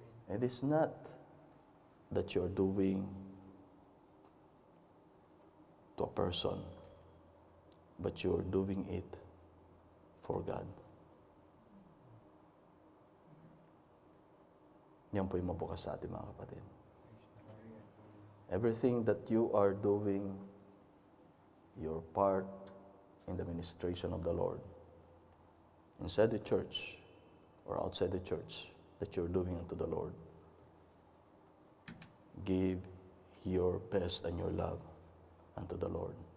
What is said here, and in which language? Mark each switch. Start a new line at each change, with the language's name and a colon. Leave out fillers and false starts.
English: It is not that you're doing to a person, but you're doing it for God.
Filipino: Yan po yung mabukas sa ating mga kapatid.
English: Everything that you are doing, your part in the ministration of the Lord, inside the church or outside the church, that you're doing unto the Lord, give your best and your love unto the Lord.